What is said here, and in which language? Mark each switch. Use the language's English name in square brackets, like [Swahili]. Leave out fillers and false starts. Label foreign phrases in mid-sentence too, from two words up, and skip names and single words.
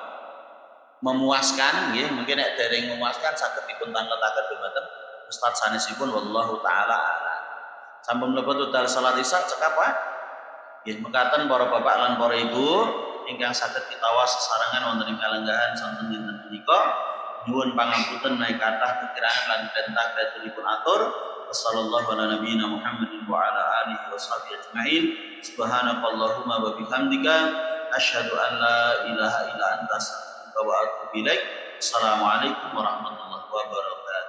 [Javanese] Memuaskan nggih, mungkin nek dereng memuaskan saged dipun tangletaken dumateng Ustaz sanesipun [Arabic] والله تعالى أعلم. [Javanese] Sampun mlebet wekdal salat Isya cekap Pak. Nggih, mekaten para bapak lan para ibu ingkang saged kitawas sesarengan wonten ing kalenggahan sonten dinten punika nyuwun pangapunten menawi kathah kekirangan lan bentah datulipun atur. [Arabic] وصلى الله على نبينا محمد وعلى آله وصحبه أجمعين. سبحانك اللهم وبحمدك أشهد أن لا إله إلا أنت أستغفرك وأتوب إليك. السلام عليكم ورحمة الله وبركاته.